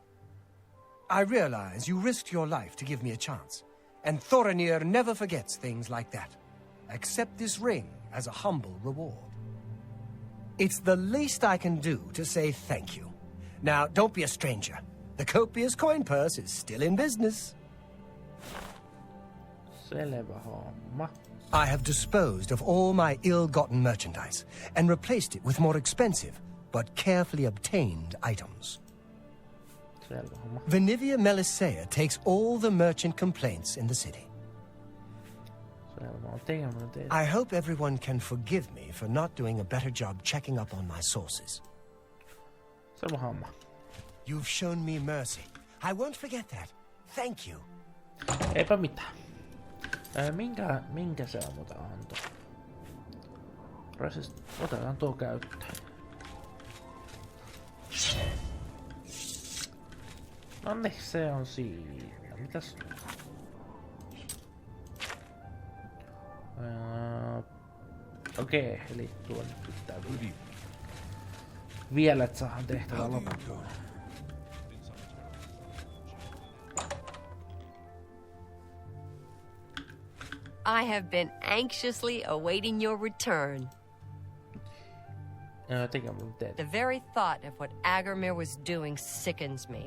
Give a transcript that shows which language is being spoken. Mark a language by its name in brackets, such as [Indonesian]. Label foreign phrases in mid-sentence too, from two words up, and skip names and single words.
[English] I realize you risked your life to give me a chance, and Thoronir never forgets things like that. Accept this ring as a humble reward. It's the least I can do to say thank you. Now, don't be a stranger. The copious coin purse is still in business. [Finnish] Selvä homma. [English] I have disposed of all my ill-gotten merchandise and replaced it with more expensive but carefully obtained items. [Finnish] Selvä homma. [English] Vanivia Melisea takes all the merchant complaints in the city. I hope everyone can forgive me for not doing a better job checking up on my sources. [Finnish] Selvä homma. [English] You've shown me mercy. I won't forget that. Thank you. [Finnish] Eipä mitään. Minkä se on muuta anto? Otetaan tuo käyttöön. Nonni, se on siinä. Mitäs? Okei, eli tuon pitää vielä, että saadaan tehtävä loppuun. [English] I have been anxiously awaiting your return. The very thought of what Agarmir was doing sickens me.